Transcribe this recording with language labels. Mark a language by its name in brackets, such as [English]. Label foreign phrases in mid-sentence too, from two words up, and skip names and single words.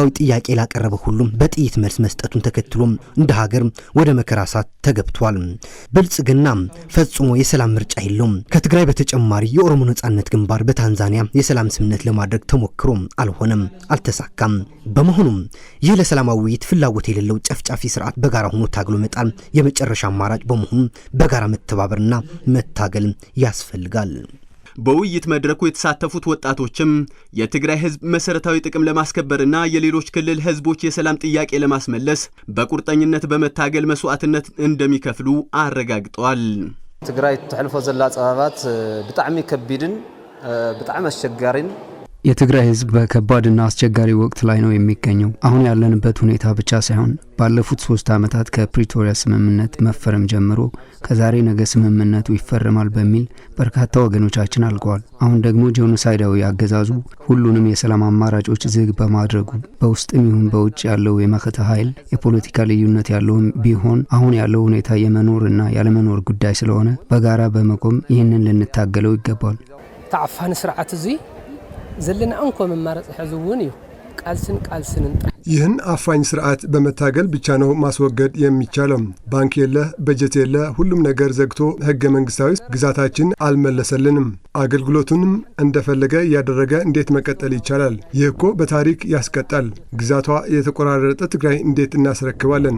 [Amharic] ጥያቄ ላቀረበ ሁሉም በጥይት መልስ መስጠቱን ተከትሎ እንደ ሀገር ወደ መከራ ሳት ተገብቷል። ብልጽግና ፈጽሞ የሰላም ምርጫ የለውም። ከትግራይ በተጨማሪ የኦሮሞ ነጻነት ግንባር በታንዛኒያ የሰላም ስምምነት ለማድረግ ተሞክሮ አልሆነም፣ አልተሳካም። በመሆኑም ይህ ለሰላማዊ ውይይት ፍላጎት የሌለው ጨፍጫፊ ስርዓት በጋራ ሆኖ ታግሎ መጣል የመጨረሻ አማራጭ በመሆኑ በጋራ መተባበርና መታገል ያስፈልጋል። በውይይት መድረኩ የተሳተፉት ወጣቶችም የትግራይ ህዝብ መሰረታዊ ጥቅም ለማስከበርና የሌሎች ክልል ህዝቦች የሰላም ጥያቄ ለማስመለስ በቁርጠኝነት በመታገል መስዋዕትነት እንደሚከፍሉ አረጋግጠዋል። [Tigrinya] ትግራይ ተሕልፎ ዘላ ጸባባት በጣም ከቢድን በጣም አስቸጋሪን [Amharic] የትግራይ ህዝብ በከባድና አስቸጋሪ ወቅት ላይ ነው የሚገኘው። አሁን ያለንበት ሁኔታ ብቻ ሳይሆን ባለፉት 3 ዓመታት ከፕሪቶሪያ ስምምነት መፈረም ጀምሮ ከዛሬ ነገ ስምምነቱ ይፈረማል በሚል በርካታ ወገኖቻችን አልቀዋል። አሁን ደግሞ ጄኖሳይዳዊ አገዛዙ ሁሉንም የሰላም አማራጮች ዝግ በማድረጉ በውስጥም ይሁን በውጭ ያለው የመከተ ኃይል የፖለቲካ ልዩነት ያለውም ቢሆን አሁን ያለው ሁኔታ የመኖርና ያለመኖር ጉዳይ ስለሆነ በጋራ በመቆም ይህንን ልንታገለው ይገባል። [Tigrinya] ተዓፋን ስርዓት እዚ ዘለና እንኮ መማረጽ ሕዝውን እዩ ቃልስን [Amharic] ይህን አፋኝ ስርዓት በመታገል ብቻ ነው ማስወገድ የሚቻለው። ባንክ የለ፣ በጀት የለ፣ ሁሉም ነገር ዘግቶ ህገ መንግስታዊ ግዛታችን አልመለሰልንም። አገልግሎቱንም እንደፈለገ ያደረገ እንዴት መቀጠል ይቻላል? ይህ እኮ በታሪክ ያስቀጣል። ግዛቷ የተቆራረጠ ትግራይ እንዴት እናስረክባለን?